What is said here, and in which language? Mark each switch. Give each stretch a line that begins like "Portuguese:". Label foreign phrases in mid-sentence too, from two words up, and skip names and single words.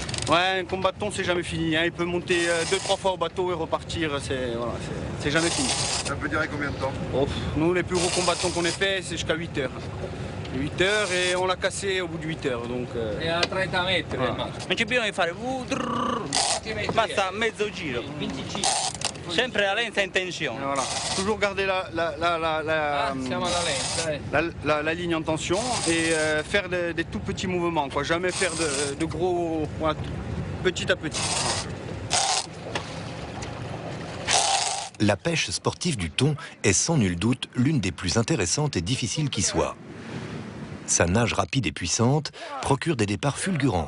French: Ouais, un combat de thon, c'est jamais fini. Hein. Il peut monter 2-3 fois au bateau et repartir. C'est jamais fini. Ça peut durer combien de temps? Nous, les plus gros combats de thon qu'on ait fait, c'est jusqu'à 8 heures. 8 heures et on l'a cassé au bout de 8 heures. Donc,
Italian: E a 30 metri.
French: voilà.
Italian: Non c'è bisogno di fare basta mezzo giro. 25. Sempre la lenta in tensione.
French: Voilà. Toujours garder
Italian: Siamo alla lenta,
French: la ligne en tension et faire des tout petits mouvements. Quoi. Jamais faire de gros... Voilà, petit à petit. La pêche sportive du thon est sans nul doute l'une des plus intéressantes et difficiles qui soit. Sa nage rapide et puissante procure des départs fulgurants.